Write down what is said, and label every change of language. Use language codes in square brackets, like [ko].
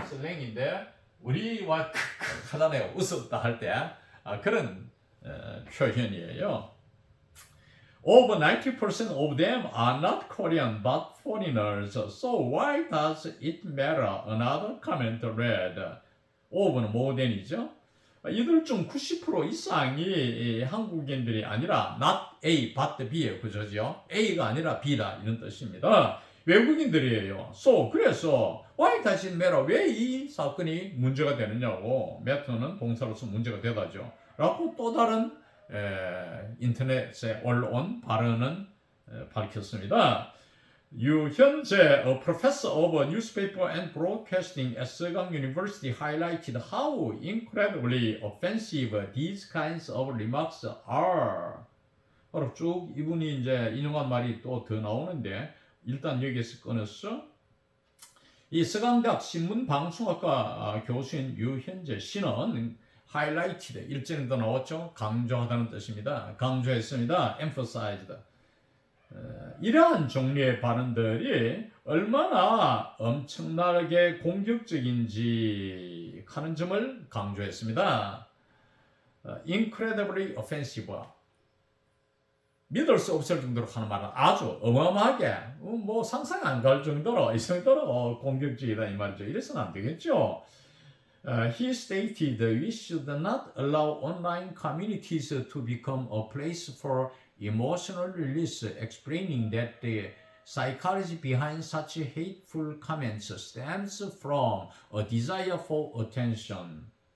[ko] 슬랭인데 우리와 하잖아요. 웃었다 할 때 그런 표현이에요. [en] Over 90% of them are not Korean but foreigners. So why does it matter? Another comment read. [ko] over는 [en] more than [ko] 이죠. 이들 중 90% 이상이 한국인들이 아니라 [en] not A but B [ko] 의 구조죠. A가 아니라 B다 이런 뜻입니다. 외국인들이에요. [en] So [ko] 그래서 [en] why does it matter? [ko] 왜 이 사건이 문제가 되느냐고. matter는 동사로서 문제가 되다죠. 라고 또 다른 인터넷에 올라온 발언은 밝혔습니다. [en] 유현재, a professor of newspaper and broadcasting at Segang University, highlighted how incredibly offensive these kinds of remarks are. [ko] 바로 쭉 이분이 이제 인용한 말이 또 더 나오는데 일단 여기에서 끊었어. 이 서강대학 신문방송학과 교수인 유현재 씨는 highlighted, 일전에도 나왔죠. 강조하다는 뜻입니다. 강조했습니다. emphasized. 이러한 종류의 발언들이 얼마나 엄청나게 공격적인지 하는 점을 강조했습니다. [en] incredibly offensive. [ko] 믿을 수 없을 정도로 하는 말은 아주 어마어마하게 뭐 상상 안 갈 정도로 이 정도로 공격적이다 이 말이죠. 이래서는 안 되겠죠. [en] He stated we should not allow online communities to become a place for emotional release, explaining that the psychology behind such hateful comments stems from a desire for attention.